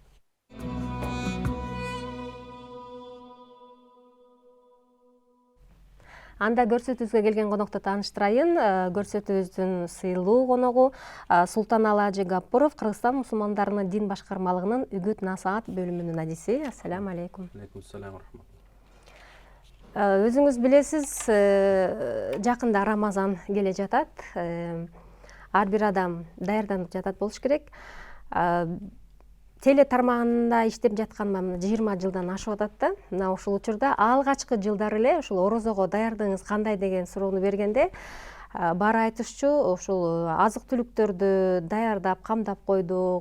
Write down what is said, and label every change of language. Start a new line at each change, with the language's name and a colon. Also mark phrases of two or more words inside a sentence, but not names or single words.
Kyrgyz: Анда көрсөтүүбүзгө келген конокту тааныштырайын. Көрсөтүүбүздүн сыйлуу коногу Султаналы Ажы Гапуров, Кыргызстан мусулмандарынын дин башкармалыгынын үгүт насаат бөлүмүнүн адиси.
Arabic: السلام عليكم. عليكم السلام рахмат.
Kyrgyz: Өзүңүз билесиз, жакында Рамазан келе жатат. Ар бир адам даярданып жатат болуш керек. Теле тармагында иштеп жатканыма 20 жылдан ашып атат да. Мына ушул учурда алгачкы жылдары эле ушул орозого даярдыгыңыз кандай деген суроону бергенде, баары айтышчу, ушул азык түлүктөрдү даярдап, камдап койдук.